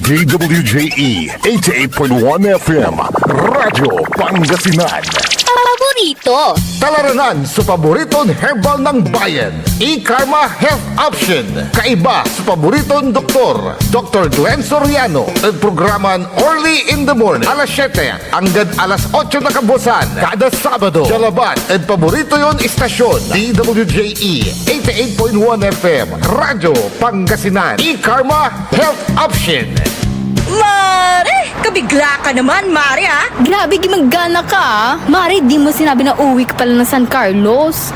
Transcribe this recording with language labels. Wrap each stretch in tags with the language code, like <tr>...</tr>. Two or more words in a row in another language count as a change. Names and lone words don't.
<pag>DWJE 88.1 FM. Radyo Pangasinan. paborito. Talaranan sa paboritong herbal ng bayan. E-Karma Health Option. Kaiba sa paboritong doktor. Dr. Duen Soriano. At programan</pag> <en>Early in the Morning.</en> <pag>Alas 7 hanggang alas 8 na kabusan. Kada Sabado. Jalaban. At paborito yon istasyon. DWJE 88.1 FM. Radyo Pangasinan. E-Karma Health Option.</pag> <tl>Mare! Kabigla ka naman, Mare, ha? Grabe, gimagana ka, ah. Mari, di mo sinabi na uwi ka pala ng San Carlos.</tl>